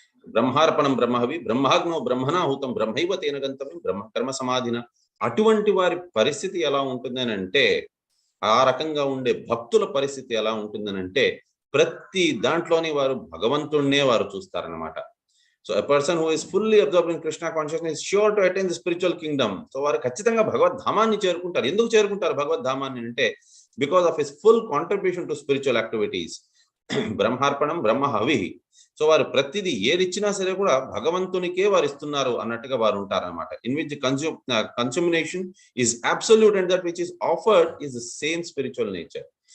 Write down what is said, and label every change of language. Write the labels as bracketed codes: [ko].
[sa] బ్రహ్మార్పణం బ్రహ్మవి బ్రహ్మాగ్నో బ్రహ్మణాహుతం బ్రహ్మైవ తేన గంతవ్యం బ్రహ్మ కర్మ సమాధిన. [te] అటువంటి వారి పరిస్థితి ఎలా ఉంటుందని అంటే, ఆ రకంగా ఉండే భక్తుల పరిస్థితి ఎలా ఉంటుందని అంటే ప్రతి దాంట్లోని వారు భగవంతుడినే వారు చూస్తారనమాట. [en] So a person who is fully absorbed in Krishna consciousness is sure to attain the spiritual kingdom. [te] So వారు ఖచ్చితంగా భగవద్ధామాన్ని చేరుకుంటారు. ఎందుకు చేరుకుంటారు భగవద్ధామాన్ని అంటే [en] Because of his full contribution to spiritual activities. [sa] బ్రహ్మార్పణం Brahma హవి. [te] So వారు ప్రతిదీ ఏది ఇచ్చినా సరే కూడా భగవంతునికే వారు ఇస్తున్నారు అన్నట్టుగా వారు ఉంటారన్నమాట. [en] In which consummation is absolute and that which is offered is the same spiritual nature.